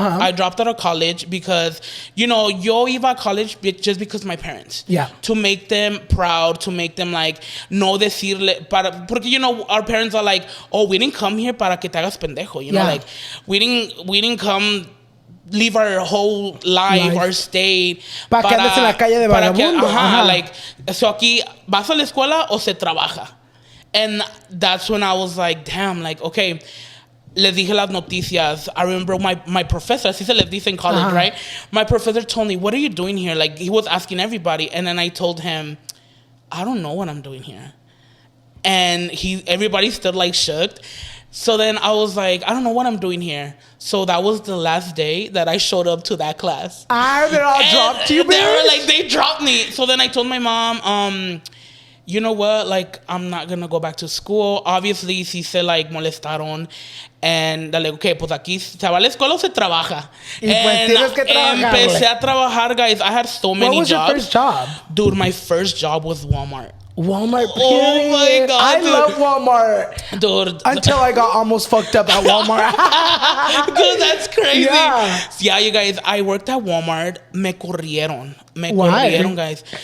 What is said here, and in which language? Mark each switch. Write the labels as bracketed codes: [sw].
[en] I dropped out of college because, you know, [es] yo iba a [en] college just because my parents. Yeah. To make them proud, to make them like, no decirle, porque, you know, our parents are like, oh, we didn't come here [es] para que te hagas pendejo. [en] You know, like, we didn't come leave our whole life, our state. [es] Para que andes en la calle de vagabundo. [en] Like, so [es] aquí, ¿vas a la escuela o se trabaja? [en] And that's when I was like, damn, like, okay. [es] Les dije las noticias. [en] I remember my professor, [es] así se les dice [en] in college, right? My professor told me, what are you doing here? Like, he was asking everybody. And then I told him, I don't know what I'm doing here. And everybody stood like shook. So then I was like, I don't know what I'm doing here. So that was the last day that I showed up to that class. They all dropped you, bitch? They dropped me. So then I told my mom, you know what? Like, I'm not going to go back to school. Obviously, [es] sí se, [en] like, molestaron. [es] And dale, okay, pues aquí se va a la escuela o se trabaja. Y pues tienes que trabajar. Empecé a trabajar, [en] guys. I had so many jobs. What was your first job? Dude, my first job was Walmart. Walmart, period. Oh my God, I love Walmart. Dude. Until I got almost fucked up at Walmart. Dude, that's crazy. Yeah, you guys, I worked at Walmart. [es] Me corrieron, [en] guys.